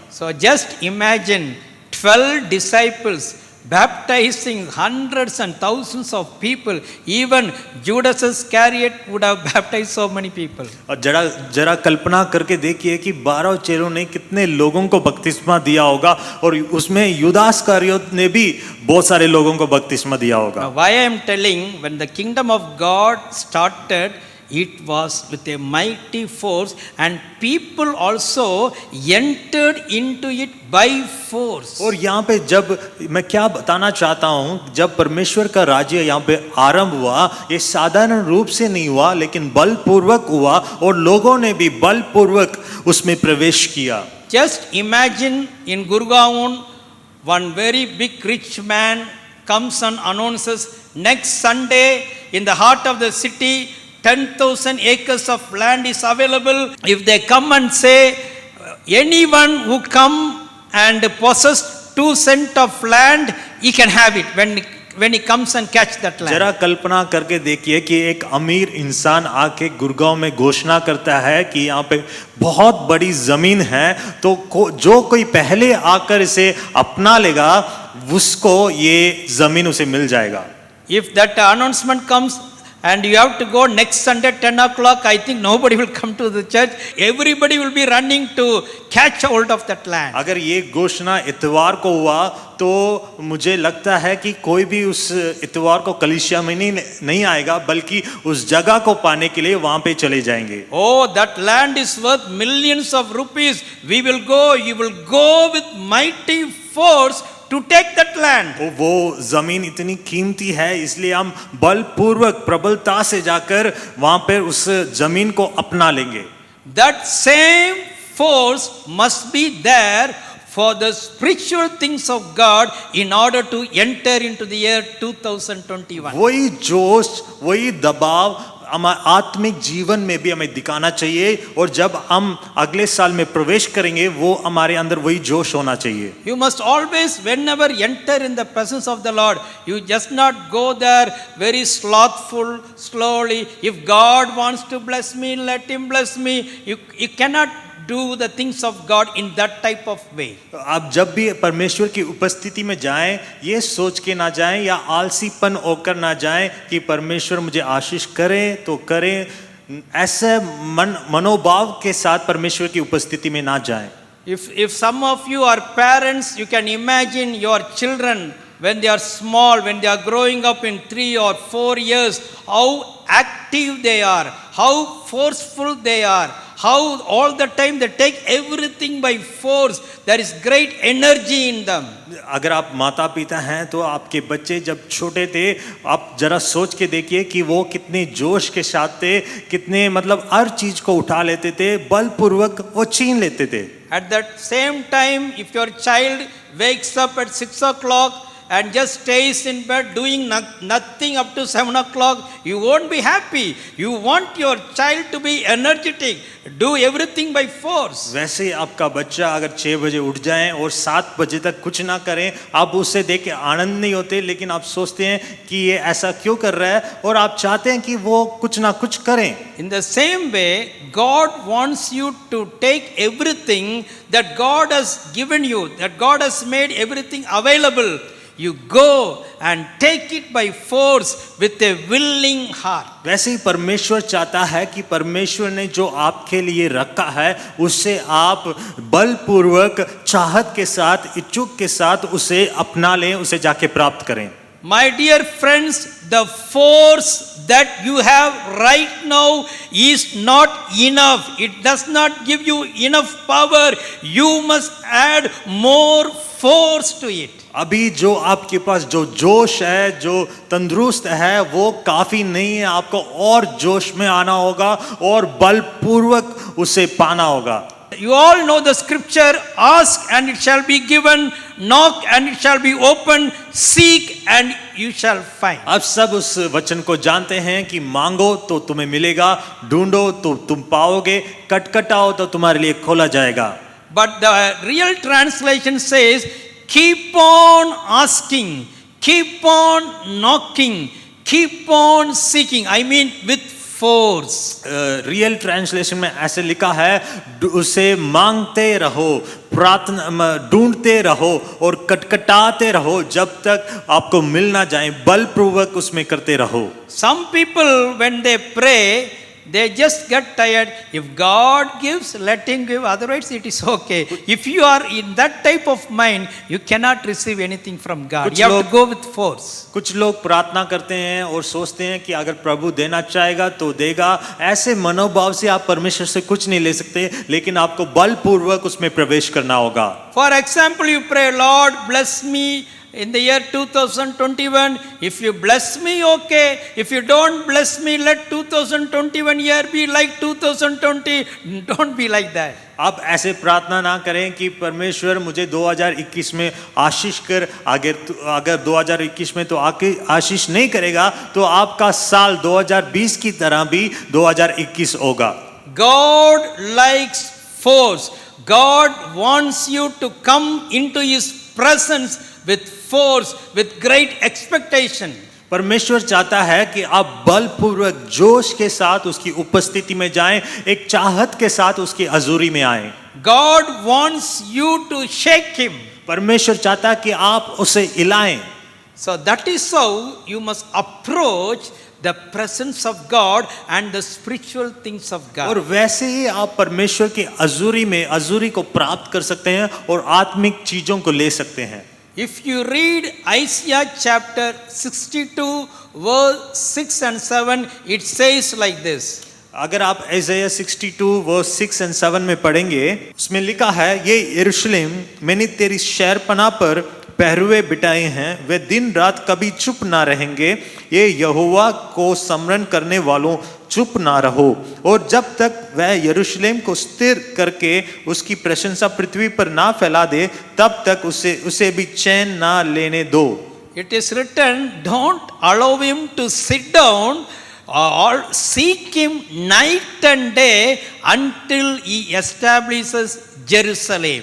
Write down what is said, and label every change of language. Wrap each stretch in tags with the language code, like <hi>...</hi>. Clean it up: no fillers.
<en>So just imagine 12 disciples baptizing hundreds and thousands of people. Even Judas Iscariot would have baptized so many people.</en> <hi>और जरा कल्पना करके देखिए कि 12 चेलों ने कितने लोगों को बपतिस्मा दिया होगा और उसमें यूदास इस्करियोत ने भी बहुत सारे लोगों को बपतिस्मा दिया होगा।</hi> <en>Now, why I am telling, when the kingdom of God started, it was with a mighty force, and people also entered into it by force.</en> <hi>और यहाँ पे जब मैं क्या बताना चाहता हूँ, जब परमेश्वर का राज्य यहाँ पे आरंभ हुआ, ये साधारण रूप से नहीं हुआ लेकिन बलपूर्वक हुआ और लोगों ने भी बलपूर्वक उसमें प्रवेश किया।</hi> <en>Just imagine in Gurgaon, one very big rich man comes and announces, next Sunday in the heart of the city 10,000 acres of land is available. If they come and say, anyone who come and possess 2 cents of land, he can have it when he comes and catch that land.</en> <hi>जरा कल्पना करके देखिए कि एक अमीर इंसान आके गुड़गांव में घोषणा करता है कि यहाँ पे बहुत बड़ी जमीन है, तो जो कोई पहले आकर इसे अपना लेगा उसको ये जमीन उसे मिल जाएगा।</hi> <en>If that announcement comes and you have to go next Sunday 10 o'clock, I think nobody will come to the church. Everybody will be running to catch hold of that land.</en> <hi>अगर ये घोषणा इतवार को हुआ तो मुझे लगता है कि कोई भी उस इतवार को कलीसिया में नहीं आएगा, बल्कि उस जगह को पाने के लिए वहां पे चले जाएंगे।</hi> <en>Oh, that land is worth millions of rupees. We will go. You will go with mighty force to take that land.</en> <hi>वो जमीन इतनी कीमती है इसलिए हम बलपूर्वक प्रबलता से जाकर वहां पर उस जमीन को अपना लेंगे।</hi> <en>That same force must be there for the spiritual things of God in order to enter into the year 2021.</en> <hi>वही जोश, वही दबाव हमारे आत्मिक जीवन में भी हमें दिखाना चाहिए और जब हम अगले साल में प्रवेश करेंगे वो हमारे अंदर वही जोश होना चाहिए।</hi> <en>You must always, whenever enter in the presence of the Lord, you just not go there very slothful, slowly. If God wants to bless me, let him bless me. You cannot do the things of God in that type of way.</en> <hi>आप जब भी परमेश्वर की उपस्थिति में जाएं, ये सोच के ना जाएं या आलसीपन होकर ना जाएं कि परमेश्वर मुझे आशीष करे तो करे, ऐसे मनोभाव के साथ परमेश्वर की उपस्थिति में ना जाएं।</hi> <en>If some of you are parents, you can imagine your children when they are small, when they are growing up in 3 or 4 years, how active they are, how forceful they are, how all the time they take everything by force. There is great energy in them.</en> <hi>अगर आप माता पिता हैं तो आपके बच्चे जब छोटे थे, आप जरा सोच के देखिए कि वो कितने जोश के साथ थे, कितने मतलब हर चीज को उठा लेते थे, बलपूर्वक वो छीन लेते थे।</hi> <en>At that same time, if your child wakes up at 6 o'clock and just stays in bed doing nothing up to 7 o'clock, you won't be happy. You want your child to be energetic, do everything by force.</en> <hi>वैसे आपका बच्चा अगर 6 बजे उठ जाए और 7 बजे तक कुछ ना करें, आप उससे देख के आनंद नहीं होते, लेकिन आप सोचते हैं कि ये ऐसा क्यों कर रहा है और आप चाहते हैं कि वो कुछ ना कुछ करें।</hi> <en>In the same way, God wants you to take everything that God has given you, that God has made everything available. You go and take it by force with a willing heart.</en> <hi>वैसे ही परमेश्वर चाहता है कि परमेश्वर ने जो आपके लिए रखा है उससे आप बलपूर्वक चाहत के साथ, इच्छुक के साथ उसे अपना लें, उसे जाके प्राप्त करें।</hi> <en>My dear friends, the force that you have right now is not enough. It does not give you enough power. You must add more force to it.</en> <hi>अभी जो आपके पास जो जोश है, जो तंदुरुस्त है, वो काफी नहीं है। आपको और जोश में आना होगा और बलपूर्वक उसे पाना होगा।</hi> <en>You all know the scripture, ask and it shall be given, knock and it shall be opened, seek and you shall find.</en> <hi>आप सब उस वचन को जानते हैं कि मांगो तो तुम्हें मिलेगा, ढूंढो तो तुम पाओगे, खटखटाओ तो तुम्हारे लिए खोला जाएगा।</hi> <en>But the real translation says, keep on asking, keep on knocking, keep on seeking. I mean with force. Real translation</en> <hi>में ऐसे लिखा है, उसे मांगते रहो, प्रार्थना ढूंढते रहो और कटकटाते रहो जब तक आपको मिल ना जाए, बलपूर्वक उसमें करते रहो।</hi> <en>Some people when they pray, they just get tired. If God gives, let him give, otherwise it is okay. If you are in that type of mind, you cannot receive anything from God. You have to go with force.</en> <hi>कुछ लोग प्रार्थना करते हैं और सोचते हैं कि अगर प्रभु देना चाहेगा तो देगा। ऐसे मनोभाव से आप परमेश्वर से कुछ नहीं ले सकते, लेकिन आपको बलपूर्वक उसमें प्रवेश करना होगा।</hi> <en>For example, you pray, Lord, bless me in the year 2021. If you bless me, okay. If you don't bless me, let 2021 year be like 2020. Don't be like that.</en> <hi>आप ऐसे प्रार्थना ना करें कि परमेश्वर मुझे 2021 में आशीष कर, अगर 2021 में तो आशीष नहीं करेगा तो आपका साल 2020 की तरह भी 2021 होगा।</hi> <en>God likes force. God wants you to come into his presence with force, with great expectation.</en> <hi>परमेश्वर चाहता है कि आप बलपूर्वक जोश के साथ उसकी उपस्थिति में जाएं, एक चाहत के साथ उसकी हजूरी में आएं।</hi> <en>God wants you to shake him.</en> <hi>परमेश्वर चाहता है कि आप उसे हिलाएं।</hi> <en>So that is how you must approach the presence of God and the spiritual things of</en> <hi>और</hi> <en>God.</en> <hi>वैसे ही आप परमेश्वर की हजूरी को प्राप्त कर सकते हैं और आत्मिक चीजों को ले सकते हैं।</hi> <en>If you read Isaiah chapter 62 verse 6 and 7, it says like this.</en> <hi>अगर आप Isaiah 62</hi> <en>verse 6 and 7</en> <hi>में पढ़ेंगे, उसमें लिखा है, ये यरूशलेम, मैंने तेरी शहरपनाह पर पहरुए बिठाए हैं, वे दिन रात कभी चुप ना रहेंगे। ये यहोवा को स्मरण करने वालों, चुप ना रहो। और जब तक वह यरूशलेम को स्थिर करके उसकी प्रशंसा पृथ्वी पर ना फैला दे, तब तक उसे भी चैन ना लेने दो।</hi> <en>It is written, don't allow him to sit down or seek him night and day until he establishes Jerusalem.</en>